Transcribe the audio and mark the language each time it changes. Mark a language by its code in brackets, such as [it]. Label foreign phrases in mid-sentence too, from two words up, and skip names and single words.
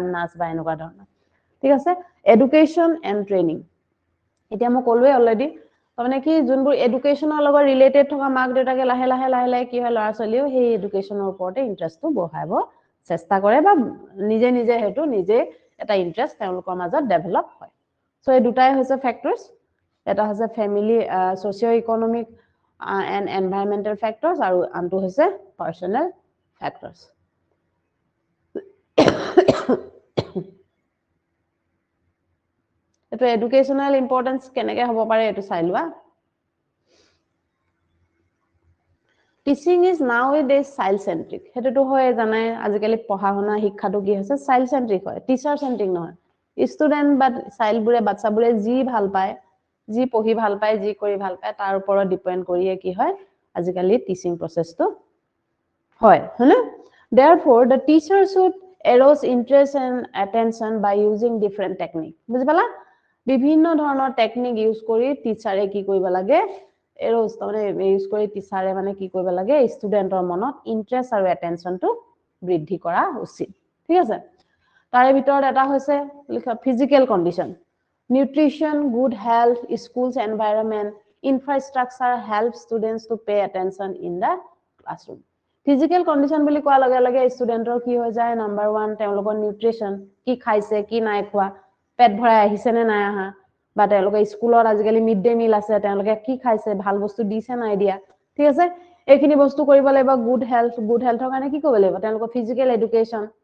[as] নাচ বা এনেকুৱা ধৰণৰ ঠিক আছে [en] education and training [as] এতিয়া মই ক'লোৱে অলৰেডি তাৰমানে কি যোনবোৰ এডুকেশ্যনৰ লগত ৰিলেটেড থকা মাক দেউতাকে লাহে লাহে কি হয় ল'ৰা ছোৱালীও সেই এডুকেশ্যনৰ ওপৰতে ইন্টাৰেষ্টটো বঢ়াব চেষ্টা কৰে বা নিজে হেতু নিজে এটা ইন্টাৰেষ্ট তেওঁলোকৰ মাজত ডেভেলপ হয় সো এই দুটাই হৈছে ফ্যাক্টৰস এটা হৈছে [en] family socio economic and environmental factors [as] আৰু আনটো হৈছে [en] personal factors [as] এটো [en] educational importance [as] কেনেকৈ হ'ব পাৰে এটো চাই লোৱা [en] teaching is nowadays child centric [as] হেতুটো হয় জানাই আজিকালি পঢ়া শুনা শিক্ষাটো কি হৈছে [en] child centric [as] হয় [en] teacher centric [as] নহয় ষ্টুডেন্ট বা চাইল্ড বুৰে বাচ্চাবোৰে যি ভাল পায় যি পঢ়ি ভাল পায় যি কৰি ভাল পায় তাৰ ওপৰত ডিপেন্ড কৰিয়ে কি হয় আজিকালি [en] teaching process [as] হয় হয়নে [en] therefore the teacher should arouse interest and attention by using different technique [as] বুজি পালা বিভিন্ন ধৰণৰ [en] technique use [as] কৰি টিচাৰে কি কৰিব লাগে এৰোজ মানে ইউজ কৰি টিচাৰে মানে কি কৰিব লাগে ষ্টুডেন্টৰ মনত ইন্টাৰেষ্ট আৰু এটেনশনটো বৃদ্ধি কৰা উচিত ঠিক আছে তাৰে ভিতৰত এটা হৈছে [en] physical condition nutrition good health schools environment infrastructure help students to pay attention in the classroom physical condition [as] বুলি কোৱা লগে ষ্টুডেন্টৰ কি হৈ যায় নাম্বাৰ 1 তেওঁলোকৰ নিউট্ৰিশন কি খাইছে কি নাই খোৱা পেট ভৰাই আহিছে নে নাই আহা বা তেওঁলোকে স্কুলত আজিকালি [en] mid day meal [as] আছে তেওঁলোকে কি খাইছে ভাল বস্তু দিছে নাই দিয়া ঠিক আছে এইখিনি বস্তু কৰিব লাগিব [en] good health [as] কাৰণে কি কৰিব লাগিব তেওঁলোকৰ [en] physical education